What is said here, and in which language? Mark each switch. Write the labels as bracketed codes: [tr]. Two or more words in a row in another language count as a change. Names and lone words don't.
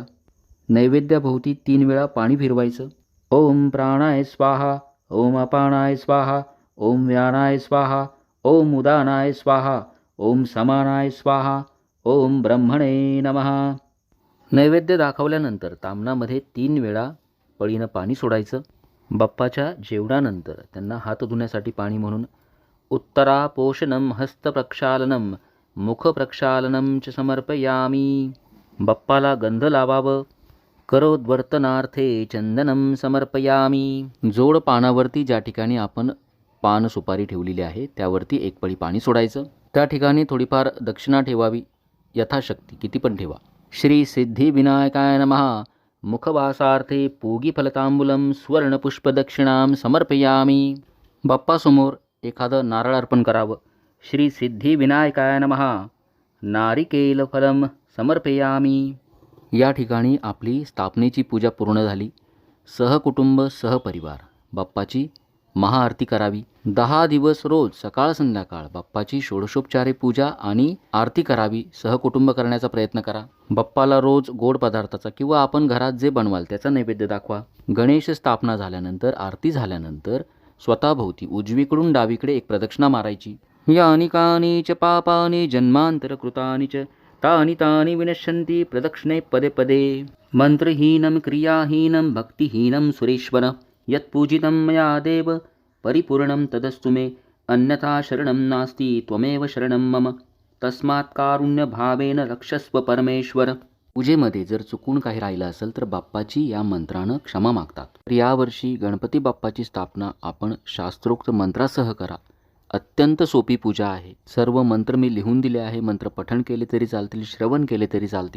[mr] नैवेद्याभोवती 3 वेळा पाणी फिरवायचं. [sa] ओम प्राणाय स्वाहा. ओम अपानाय स्वाहा. ओम व्यानाय स्वाहा. ओम उदानाय स्वाहा. ओम समानाय स्वाहा. ओम ब्रह्मणे नमः. [mr] नैवेद्य दाखवल्यानंतर तामणामध्ये 3 वेळा पळीनं पाणी सोडायचं. बाप्पाच्या जेवणानंतर त्यांना हात धुण्यासाठी पाणी म्हणून [sa] उत्तरापोषणम हस्तप्रक्षालनम मुखप्रक्षालनम च समर्पयामी. [mr] बाप्पाला गंध लावावं. [sa] करोद्वर्तनार्थे चंदनम समर्पयामी. [mr] जोड पानावरती ज्या ठिकाणी आपण पान सुपारी ठेवलेली आहे त्यावरती एक पळी पाणी सोडायचं. त्या ठिकाणी थोडीफार दक्षिणा ठेवावी, यथाशक्ती किती पण ठेवा. [sa] श्री सिद्धी विनायकाय नमः. मुखवासार्थे पूगी फलतांबूलम सुवर्णपुष्पदक्षिणां समर्पयामी. [mr] बाप्पासमोर एखादं नारळ अर्पण करावं. [sa] श्री सिद्धी विनायकाय नमः. नारिकेल फलम समर्पयामी. [mr] या ठिकाणी आपली स्थापनेची पूजा पूर्ण झाली. सहकुटुंब सहपरिवार बाप्पाची महाआरती करावी. 10 दिवस रोज सकाळ संध्याकाळ बाप्पाची षोडशोपचारे पूजा आणि आरती करावी. सहकुटुंब करण्याचा प्रयत्न करा. बाप्पाला रोज गोड पदार्थाचा किंवा आपण घरात जे बनवाल त्याचा नैवेद्य दाखवा. गणेश स्थापना झाल्यानंतर आरती झाल्यानंतर स्वतःभोवती उजवीकडून डावीकडे एक प्रदक्षिणा मारायची. [sa] यानि कानि च पापानि जन्मांतर कृतानि च तानि तानि विनश्यन्ति प्रदक्षिणे पदे पदे. मंत्रहीनं क्रियाहीनं भक्तिहीनं सुरेश्वर यत्पूजितं मया देव परिपूर्णं तदस्तु मे. अन्यथा शरणं नास्ति त्वमेव शरणं मम. तस्मात् कारुण्यभावेन रक्षस्व परमेश्वर. [mr] पूजेमध्ये जर चुकून काही राहिलं असेल तर बाप्पाची या मंत्रानं क्षमा मागतात. तर यावर्षी गणपती बाप्पाची स्थापना आपण शास्त्रोक्त मंत्रासह करा. अत्यंत सोपी पूजा आहे. सर्व मंत्र मी लिहून दिले आहे. मंत्र पठण केले तरी चालतील, श्रवण केले तरी चालतील.